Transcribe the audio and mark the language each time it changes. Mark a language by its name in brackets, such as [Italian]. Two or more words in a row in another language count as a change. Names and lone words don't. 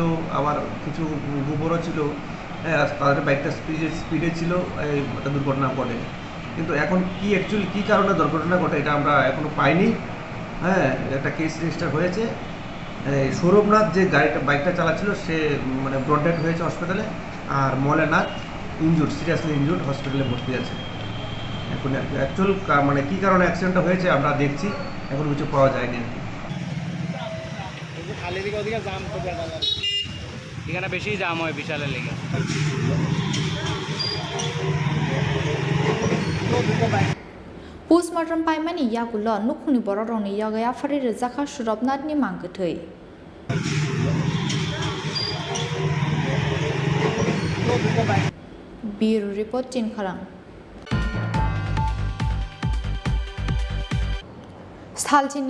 [Bangla] আবার কিছু গোবরও ছিল তাদের বাইকটা স্পিডে ছিল একটা দুর্ঘটনা ঘটে কিন্তু এখন কি অ্যাকচুয়ালি কী কারণে দুর্ঘটনা ঘটে এটা আমরা এখনও পাইনি একটা [English] case register [Bangla] হয়েছে সৌরভনাথ যে বাইকটা চালাচ্ছিল সে মানে [English] brought dead [Bangla] হয়েছে হসপিটালে আর মলেনাথ [English] seriously injured [Bangla] হসপিটালে ভর্তি আছে এখন অ্যাকচুয়াল মানে কী কারণে অ্যাক্সিডেন্টটা হয়েছে আমরা দেখছি এখন কিছু পাওয়া যায়নি এখানে বেশি জাম হয় বিশালের লেগে [Kok Borok] Postmortem paimani yagulo nukhuni bororoni yagaya fari rezakha surabnatni mangkethei [English] Bureau report [Kok Borok] Chinkharang Salchini